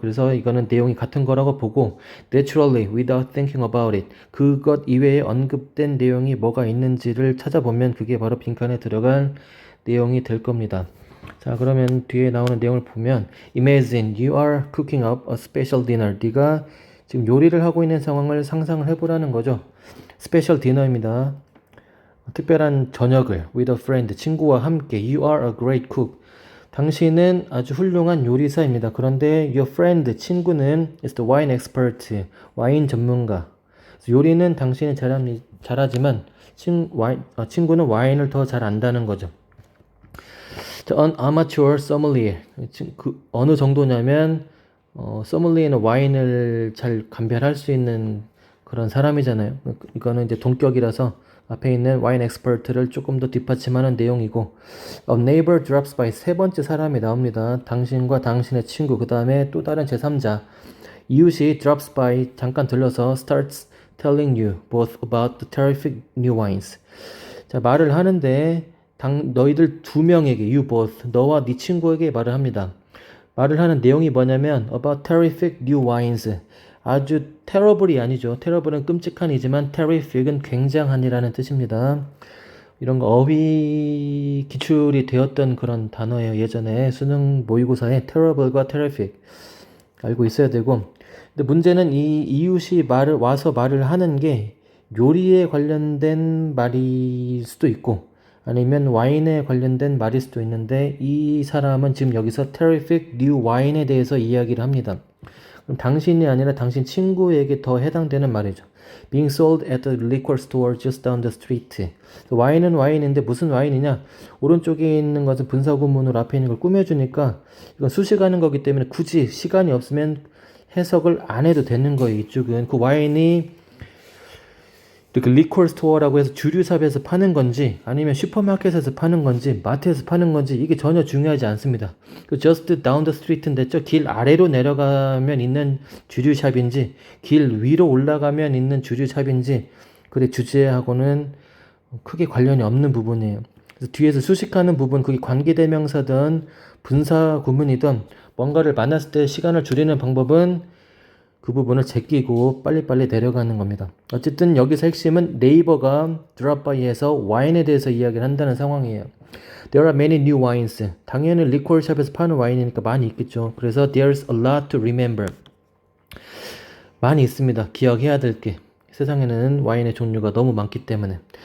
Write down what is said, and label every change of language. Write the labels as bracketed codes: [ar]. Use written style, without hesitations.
[ko] 그래서 이거는 내용이 같은 거라고 보고 [en] naturally without thinking about it, [ko] 그것 이외에 언급된 내용이 뭐가 있는지를 찾아보면 그게 바로 빈칸에 들어갈 내용이 될 겁니다. 자, 그러면 뒤에 나오는 내용을 보면 [en] imagine you are cooking up a special dinner, [ko] 네가 지금 요리를 하고 있는 상황을 상상을 해보라는 거죠. 스페셜 디너입니다. 특별한 저녁을 [en] with a friend, [ko] 친구와 함께. [en] You are a great cook, [ko] 당신은 아주 훌륭한 요리사입니다. 그런데 [en] your friend, [ko] 친구는 [en] is the wine expert, [ko] 와인 전문가. 요리는 당신이 잘하지만 친구는 와인을 더 잘 안다는 거죠. [en] An amateur sommelier, [ko] 어느 정도냐면 소믈리에는 와인을 잘 감별할 수 있는 그런 사람이잖아요. 이거는 이제 동격이라서 앞에 있는 와인 엑스퍼트를 조금 더 뒷받침하는 내용이고, [en] A neighbor drops by, [ko] 세 번째 사람이 나옵니다. 당신과 당신의 친구, 그 다음에 또 다른 제3자. 이웃이 [en] drops by, [ko] 잠깐 들러서 [en] starts telling you both about the terrific new wines. [ko] 자, 말을 하는데 너희들 두 명에게, [en] you both, [ko] 너와 네 친구에게 말을 합니다. 말을 하는 내용이 뭐냐면 [en] about terrific new wines, [ko] 아주 terrible이 아니죠. terrible은 끔찍한이지만 terrific은 굉장한이라는 뜻입니다. 이런 거 어휘 기출이 되었던 그런 단어예요. 예전에 수능 모의고사에 terrible과 terrific 알고 있어야 되고, 근데 문제는 이 이웃이 와서 말을 하는 게 요리에 관련된 말일 수도 있고 아니면 와인에 관련된 말일 수도 있는데 이 사람은 지금 여기서 [en] terrific new wine [ko] 에 대해서 이야기를 합니다. 그럼 당신이 아니라 당신 친구에게 더 해당되는 말이죠. [en] Being sold at the liquor store just down the street. [ko] 와인은 와인인데 무슨 와인이냐? 오른쪽에 있는 것은 분사구문으로 앞에 있는 걸 꾸며주니까 이건 수식하는 거기 때문에 굳이 시간이 없으면 해석을 안 해도 되는 거예요. 이쪽은 그 와인이 이렇게 리콜 스토어라고 해서 주류샵에서 파는 건지 아니면 슈퍼마켓에서 파는 건지 마트에서 파는 건지 이게 전혀 중요하지 않습니다. 그 [en] just down the street [ko] 인데 길 아래로 내려가면 있는 주류샵인지 길 위로 올라가면 있는 주류샵인지 그래 주제하고는 크게 관련이 없는 부분이에요. 그래서 뒤에서 수식하는 부분 그게 관계대명사든 분사 구문이든 뭔가를 만났을 때 시간을 줄이는 방법은 그 부분을 제끼고 빨리빨리 내려가는 겁니다. 어쨌든 여기서 핵심은 네이버가 드롭바이에서 와인에 대해서 이야기를 한다는 상황이에요. [en] There are many new wines. [ko] 당연히 리콜샵에서 파는 와인이니까 많이 있겠죠. 그래서 [en] there's a lot to remember. [ko] 많이 있습니다. 기억해야 될 게. 세상에는 와인의 종류가 너무 많기 때문에.